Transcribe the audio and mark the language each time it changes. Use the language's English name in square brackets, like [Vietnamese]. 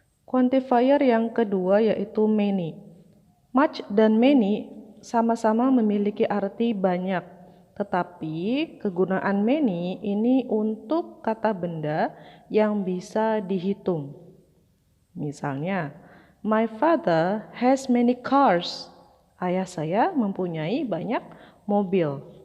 [Indonesian] Quantifier yang kedua yaitu many. Much dan many sama-sama memiliki arti banyak, tetapi kegunaan many ini untuk kata benda yang bisa dihitung. [English] Misalnya, my father has many cars. [Indonesian] Ayah saya mempunyai banyak mobil.